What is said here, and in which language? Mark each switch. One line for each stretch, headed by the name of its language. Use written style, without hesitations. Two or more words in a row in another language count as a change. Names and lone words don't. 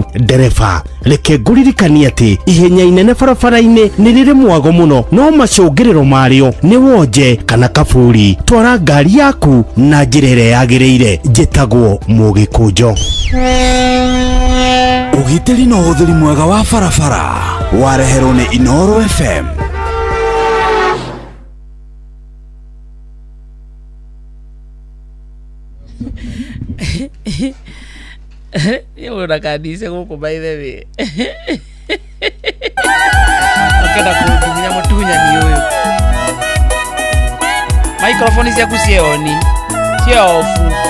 Kikuyu: Ndereba reke ngũririkanie atĩ ihenya inene barabara-inĩ nĩ rĩrĩ mwago mũno, no macũngĩrĩro marĩo nĩ wonje kana kaburi. Twara ngari yaku na njĩra ĩrĩa yagĩrĩire. Njĩtagwo Mũgĩkũnjo. Ũgitĩri na ũhũthĩri mwega wa barabara wareherwo nĩ Inoro FM. Una kanisa gũkũ
English: by the way.
Kikuyu: Okenda kũndunya mũtunyani ũyũ. Microphone ciaku cioni cia ofu.